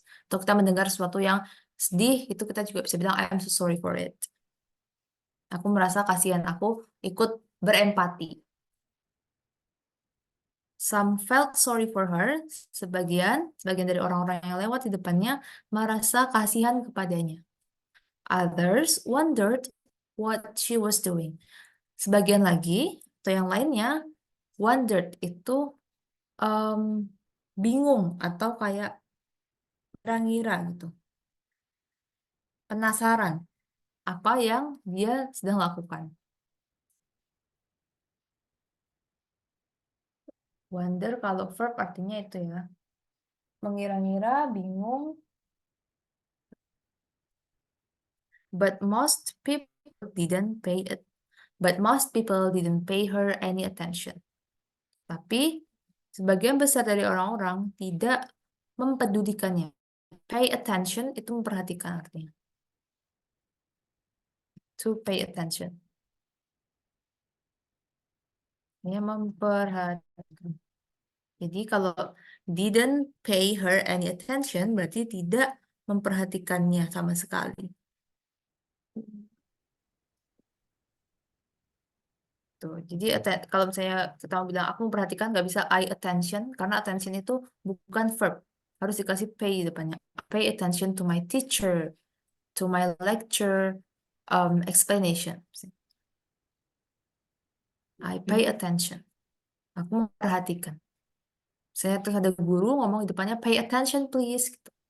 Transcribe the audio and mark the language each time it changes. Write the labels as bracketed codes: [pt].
[id] Atau kita mendengar sesuatu yang sedih, itu kita juga bisa bilang [en] I'm so sorry for it. [id] Aku merasa kasihan, aku ikut berempati. [en] Some felt sorry for her. [id] Sebagian dari orang-orang yang lewat di depannya merasa kasihan kepadanya. [en] Others wondered what she was doing. [id] Sebagian lagi atau yang lainnya wondered itu bingung atau kayak ngira gitu. Penasaran apa yang dia sedang lakukan. Wonder kalau verb artinya itu ya. Mengira-ngira, bingung. [en] But most people didn't pay it. But most people didn't pay her any attention. [id] Tapi sebagian besar dari orang-orang tidak mempedulikannya. Pay attention itu memperhatikan artinya. [en] To pay attention. [id] Ini memperhatikan. Jadi kalau [en] didn't pay her any attention [id] berarti tidak memperhatikannya sama sekali. Tuh, jadi kalau misalnya kita mau bilang aku memperhatikan nggak bisa I attention karena attention itu bukan verb. Harus dikasih pay di depannya. [en] Pay attention to my teacher, to my lecture, explanation. I pay attention. [id] Aku memperhatikan. Saya terus ada guru ngomong di depannya [en] pay attention please. [id] Gitu.